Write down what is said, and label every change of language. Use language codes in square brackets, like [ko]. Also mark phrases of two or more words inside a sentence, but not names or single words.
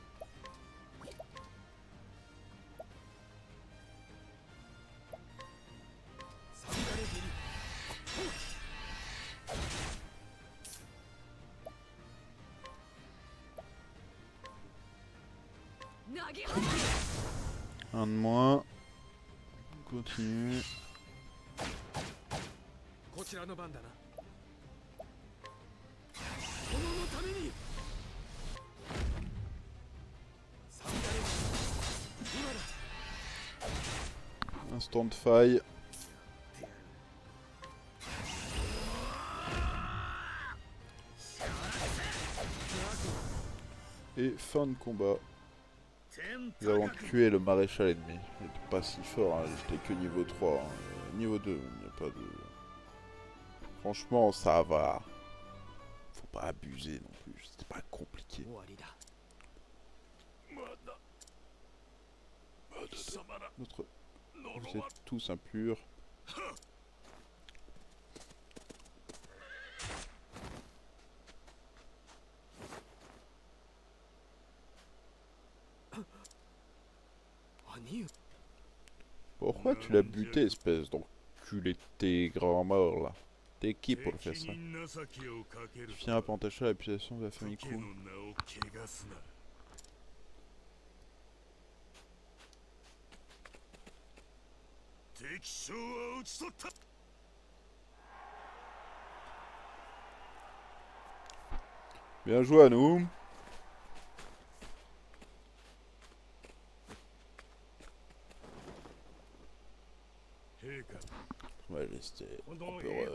[ja] サンダレギリ投げ放つ [fr] Un de moins. On continue. [ja] こちらの番だな。殿のためにサンダレギリ今だ。 [fr] Instant de faille. Et fin de combat. Nous avons tué le maréchal ennemi. Il n'était pas si fort, hein. J'étais que niveau 3. Hein. Niveau 2, il n'y a pas de... Franchement, ça va. Faut pas abuser non plus. C'était pas compliqué. [ja] 終わりだ。 [fr] Notre... Vous êtes tous impurs. Pourquoi tu l'as buté, espèce d'enculé de tes grands morts là? T'es qui pour le faire ça? Tu finiras par entacher la réputation de la famille Ku. [ja] 敵将は討ち取った [fr] Bien joué à nous. Majesté, empereur.